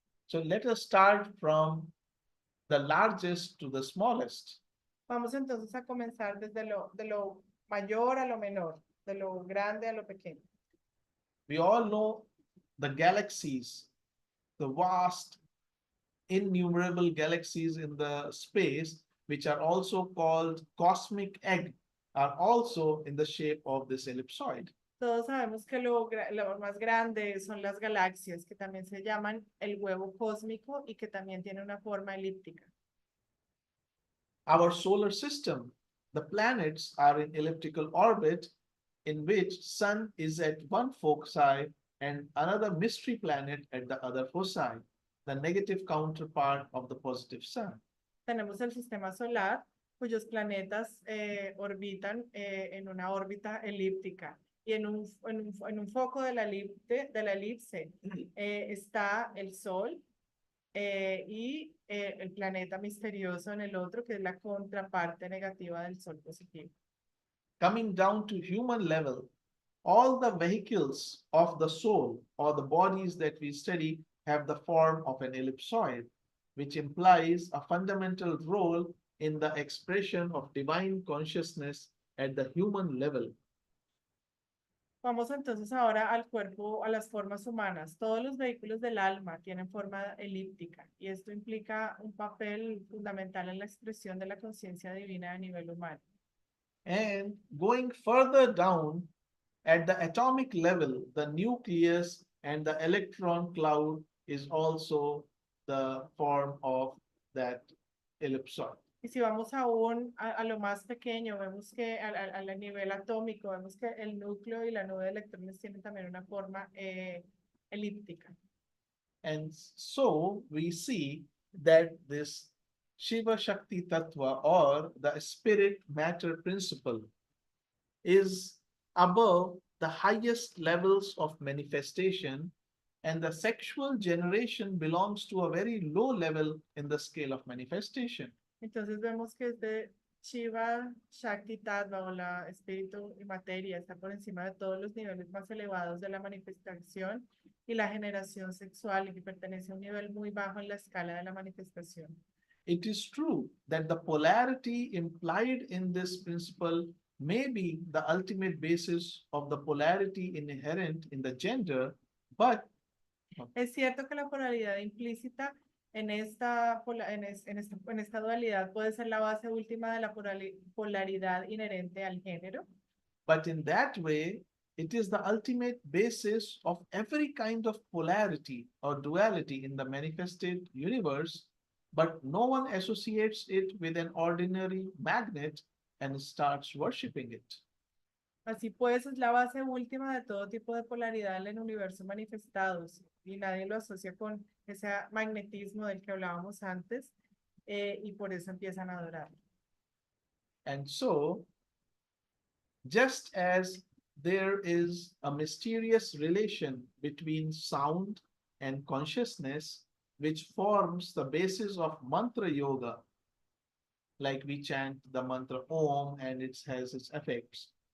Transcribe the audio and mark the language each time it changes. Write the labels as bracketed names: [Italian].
[English] So let us start from the largest to the smallest. [Spanish] Vamos entonces a comenzar desde de lo mayor a lo menor, de lo grande a lo pequeño. [English] We all know the galaxies, the vast, innumerable galaxies in the space, which are also called cosmic egg, are also in the shape of this ellipsoid. [Spanish] Todos sabemos que lo más grande son las galaxias, que también se llaman el huevo cósmico y que también tiene una forma elíptica. [English] Our solar system, the planets are in elliptical orbit in which sun is at one foci and another mystery planet at the other foci, the negative counterpart of the positive sun. [Spanish] Tenemos el sistema solar, cuyos planetas orbitan en una órbita elíptica. Y en un foco de la elipse está el Sol y el planeta misterioso en el otro, que es la contraparte negativa del Sol positivo. [English] Coming down to human level, all the vehicles of the soul or the bodies that we study have the form of an ellipsoid, which implies a fundamental role in the expression of divine consciousness at the human level. [Spanish] Vamos entonces ahora al cuerpo, a las formas humanas. Todos los vehículos del alma tienen forma elíptica y esto implica un papel fundamental en la expresión de la conciencia divina a nivel humano. [English] And going further down at the atomic level, the nucleus and the electron cloud is also the form of that ellipsoid. [Spanish] Y si vamos aún a lo más pequeño, vemos que al nivel atómico, vemos que el núcleo y la nube de electrones tienen también una forma elíptica. [English] And so we see that this Shiva Shakti Tattva, or the spirit matter principle, is above the highest levels of manifestation, and the sexual generation belongs to a very low level in the scale of manifestation. [Spanish] Entonces vemos que este Shiva Shakti Tattva o la espíritu y materia está por encima de todos los niveles más elevados de la manifestación y la generación sexual, y que pertenece a un nivel muy bajo en la escala de la manifestación. [English] It is true that the polarity implied in this principle may be the ultimate basis of the polarity inherent in the gender, but [Spanish] Es cierto que la polaridad implícita en esta dualidad puede ser la base última de la polaridad inherente al género, [English] in that way, it is the ultimate basis of every kind of polarity or duality in the manifested universe, but no one associates it with an ordinary magnet and starts worshipping it. [Spanish] así pues es la base última de todo tipo de polaridad en el universo manifestados, y nadie lo asocia con ese magnetismo del que hablábamos antes, y por eso empiezan a adorar. [English] And so, just as there is a mysterious relation between sound and consciousness, which forms the basis of mantra yoga, like we chant the mantra Om and it has its effects.